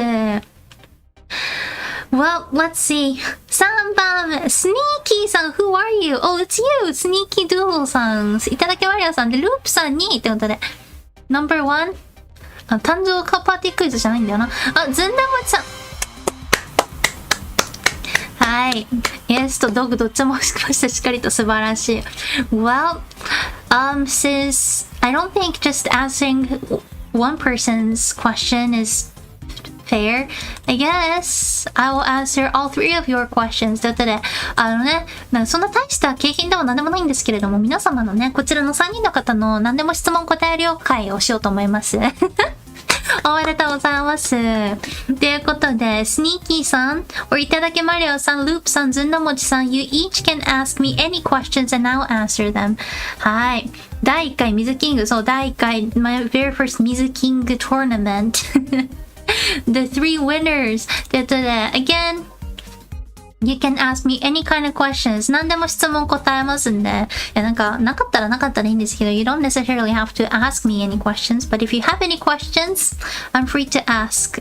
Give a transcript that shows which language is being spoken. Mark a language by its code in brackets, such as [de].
[en] Well, let's see. [ja] 3番、スニーキーさん、 [en] Who are you? Oh, it's you! [ja] スニーキードゥードさん、いただきワリアさんで、ループさんに、ってことで。 [en] Number 1。 [ja] 誕生日パーティークイズじゃないんだよな。ずんだもちさん。はい。イエスとドッグどっちもしました。しっかりと素晴らしい。 [en] Well, since I don't think just answering one person's question is fair, I guess I will answer all 3 of your questions. [ja] ということで、そんな大した景品では何でもないんですけれども、皆様のね、こちらの3人の方の何でも質問答える会をしようと思います。おめでとうございます。ということで、スニーキーさん、or いただけマリオさん、ループさん、ずんだもちさん、 [en] You each can ask me any questions and I'll answer them. [ja] はい。第1回水キング、そう、第1回、 [en] my very first 水キング tournament. The 3 winners. ということで、again, You can ask me any kind of questions. [ja] 何でも質問答えますんで。いや、なかったらなかったらいいんですけど、 [en] You don't necessarily have to ask me any questions. But if you have any questions, I'm free to ask.